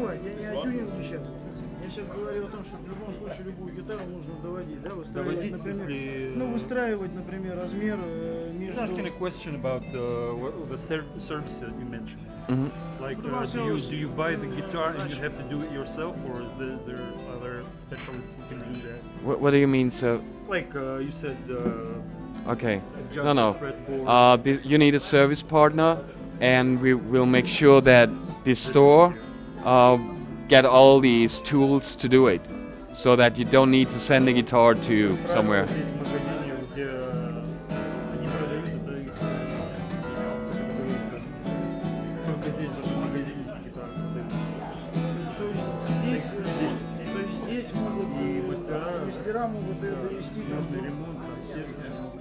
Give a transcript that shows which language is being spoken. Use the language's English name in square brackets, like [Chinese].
[Russian] тюнинговать, я не о тюнинге сейчас. Я сейчас говорю о том, что в любом случае любую гитару нужно доводить, да? Доводить, в смысле... ну, выстраивать, например, размер между... [English] He's asking a question about the service that you mentioned. Mhm. Like, do you buy the guitar and you have to do it yourself, or is there other specialists who can do that? What do you mean, sir? Like you said, Okay. adjust No, no. the fretboard. You need a service partner, and we will make sure that this store get all these tools to do it, so that you don't need to send the guitar to somewhere. [Russian] Здесь в магазине, где они продают, это их, как говорится, только здесь, в этом магазине гитары продают. То есть здесь могут и мастера могут довести Нужный ремонт, там, сервис.